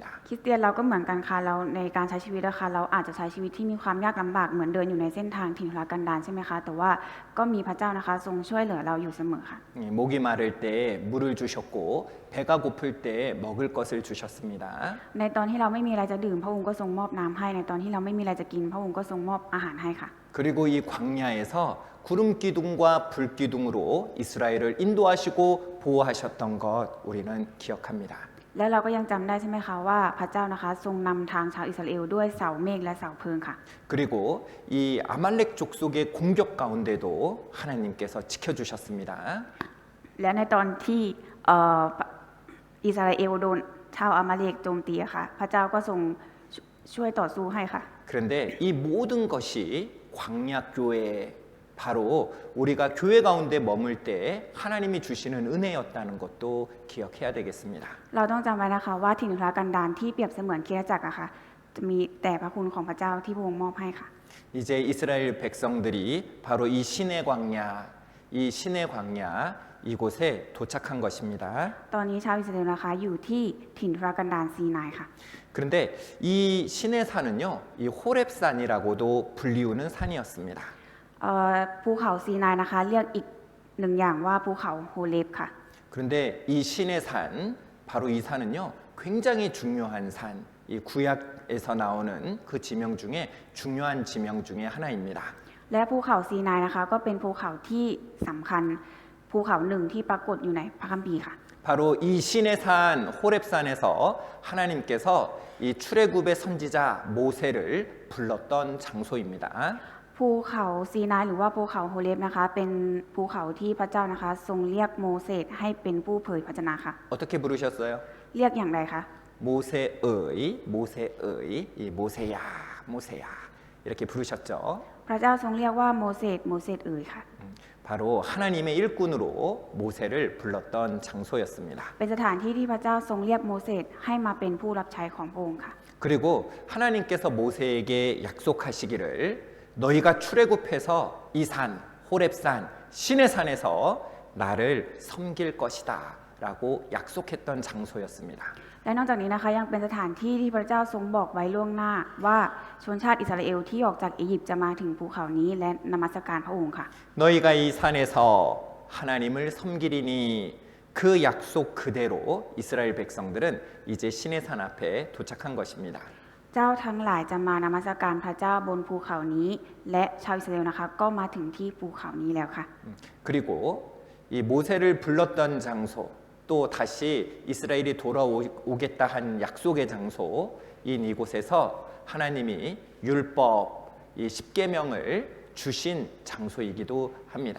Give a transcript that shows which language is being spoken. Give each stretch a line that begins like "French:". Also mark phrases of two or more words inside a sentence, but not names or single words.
Thai: คริสเตียนเราก็เหมือนกันค่ะเราในการใช้ชีวิตนะคะเราอาจจะใช้ชีวิตที่มีความยากลำบากเหมือนเดินอยู่ในเส้นทางถิ่นทุรกันดารใช่ไหมคะแต่ว่าก็มีพระเจ้านะคะทรงช่วยเหลือเราอยู่เสมอค่ะ
Korean: 목이 마를 때 물을 주셨고 배가 고플 때 먹을 것을 주셨습니다.
Thai: ในตอนที่เราไม่มีอะไรจะดื่มพระองค์ก็ทรงมอบน้ำให้ในตอนที่เราไม่มีอะไรจะกินพระองค์ก็ทรงมอบอาหารให้ค่ะ
Korean: 그리고 이 광야에서 구름 기둥과 불 기둥으로 이스라엘을 인도하시고 보호하셨던 것 우리는 기억합니다.
Thai: และเราก็ยังจำได้ใช่ไหมคะว่าพระเจ้านะคะทรงนำทางชาวอิสราเอลด้วยเสาเมฆและเสาเพลิงค่ะ
Korean: 그리고 이 아말렉 족속의 공격 가운데도 하나님께서 지켜주셨습니다.
Thai: และในตอนที่อิสราเอลโดนชาวอามาเลกโจมตีค่ะพระเจ้าก็ทรงช่วยต่อสู้ให้ค่ะ
Korean: 그런데 이 모든 것이 광야 교회 바로 우리가 교회 가운데 머물 때 하나님이 주시는 은혜였다는 것도 기억해야 되겠습니다.
Thai: เราต้องจำไว้นะคะว่าถิ่นทุรกันดารที่เปรียบเสมือนคริสตจักรอะค่ะจะมีแต่พระคุณของพระเจ้าที่พระองค์มอบให้ค่ะ
Korean: 이제 이스라엘 백성들이 바로 이 신의 광야 이곳에 도착한 것입니다.
Thai: ตอนนี้ชาวอิสราเอลนะคะอยู่ที่ถิ่นทุรกันดารซีนายค่ะ
Korean: 그런데 이 신의 산은요, 이 호렙산이라고도 불리우는 산이었습니다.
Thai: ภูเขาซีนายนะคะเรียกอีกหนึ่งอย่างว่าภูเขาโฮเลฟค่ะ
Korean: 그런데 이 신의 산, 바로 이 산은요, 굉장히 중요한 산, 이 구약에서 나오는 그 지명 중에 중요한 지명 중에 하나입니다.
Thai: และภูเขาซีนายนะคะก็เป็นภูเขาที่สำคัญภูเขาหนึ่งที่ปรากฏอยู่ในพระคัมภีร์ค่ะ
Korean: 바로 이 신의 산 호렙산에서 하나님께서 이 출애굽의 선지자 모세를 불렀던 장소입니다.
Thai: ภูเขาซีนายหรือว่าภูเขาโฮเลฟนะคะเป็นภูเขาที่พระเจ้านะคะทรงเรียกโมเสสให้เป็นผู้เผยพระชนะค่ะ
Korean: 어떻게 부르셨어요?
Thai: เรียกอย่างไรคะ
Korean: 모세의 이 모세야 이렇게 부르셨죠.
Thai: พระเจ้าทรงเรียกว่าโมเสสเอ๋ยค่ะ
Korean: 바로 하나님의 일꾼으로 모세를 불렀던 장소였습니다.
Thai: เป็นสถานที่ที่พระเจ้าทรงเรียกโมเสสให้มาเป็นผู้รับใช้ของพระองค์ค่ะ
Korean: 그리고 하나님께서 모세에게 약속하시기를 너희가 출애굽해서 이 산, 호렙산, 신의 산에서 나를 섬길 것이다 라고 약속했던 장소였습니다.
Thai: และนอกจากนี้นะคะยังเป็นสถานที่ที่พระเจ้าทรงบอกไว้ล่วงหน้าว่าชนชาติอิสราเอลที่ออกจากอียิปต์จะมาถึงภูเขานี้และนมัสการพระองค์ค่ะ
Korean: 너희가 이 산에서 하나님을 섬기리니 그 약속 그대로 이스라엘 백성들은 이제 신의 산 앞에 도착한 것입니다.
Thai: เจ้าทั้งหลายจะมานมัสการพระเจ้าบนภูเขานี้และชาวอิสราเอลนะคะก็มาถึงที่ภูเขานี้แล้วค่ะ
Korean: 그리고 이 모세를 불렀던 장소 또 다시 이스라엘이 돌아오겠다 한 약속의 장소인 이곳에서 하나님이 율법, 이 십계명을 주신 장소이기도 합니다.